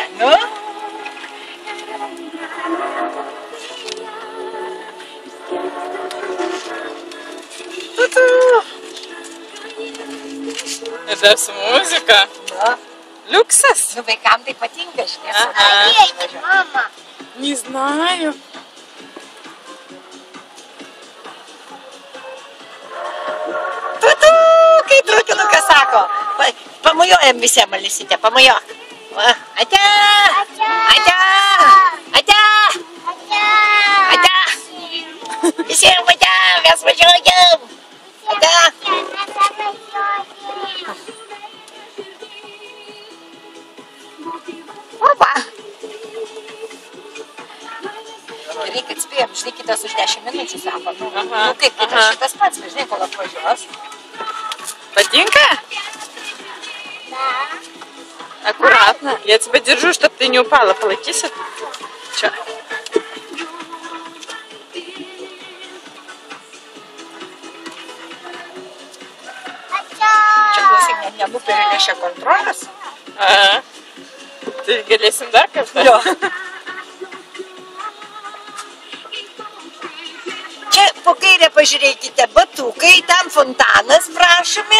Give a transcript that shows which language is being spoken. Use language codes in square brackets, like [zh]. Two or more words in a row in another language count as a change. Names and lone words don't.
[lt] Nu. Ir dar su muzika. Nu. Liuksas. Nu, vaikam tai patinka, žinai. [ru] Поедем, мама. Не знаю. [lt] Tu, kai trūkinukas sako. Pamojuojam visiems, Alisytė, pamojuok. Ate! Ate! Ate! Ate! Visiems ate! Mes važiuojam! Ate! Opa! Gerai, kad spėjom, žinai, kitas už 10 minučių sako. Nu, kaip kitas šitas pats, žinai, kol atvažiuos. Патинка? [ru] Да. Аккуратно. Я тебя держу, чтобы ты не упала. Полотись. Че? [lt] Čia klausyk, nenupirėlėšė kontrolės. Ты galėsim dar kartą? Jo. Čia po kairę pažiūrėkite, batukai, ten fontanas prašome.